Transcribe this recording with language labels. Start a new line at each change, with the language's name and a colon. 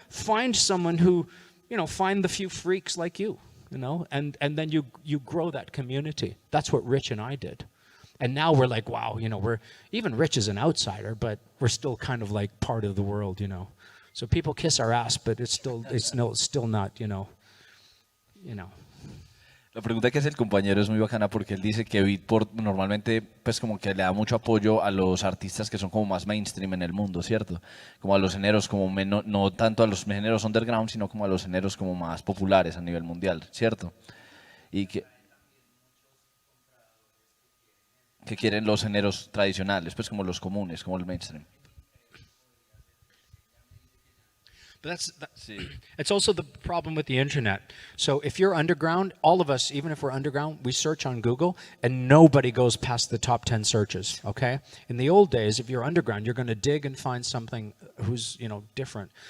English: Find someone who, you know, find the few freaks like you know, and then you grow that community. That's what Rich and I did. And now we're like, wow, you know, even Rich is an outsider, but we're still kind of like part of the world, you know. So people kiss our ass, but it's still not, you know.
Spanish: La pregunta que hace el compañero es muy bacana porque él dice que Beatport normalmente pues como que le da mucho apoyo a los artistas que son como más mainstream en el mundo, ¿cierto? Como a los géneros como no tanto a los géneros underground, sino como a los géneros como más populares a nivel mundial, ¿cierto? Y que quieren los géneros tradicionales, pues como los comunes, como el mainstream.
English: But it's also the problem with the internet. So if you're underground, all of us, even if we're underground, we search on Google and nobody goes past the top 10 searches, okay? In the old days, if you're underground, you're going to dig and find something who's, you know, different.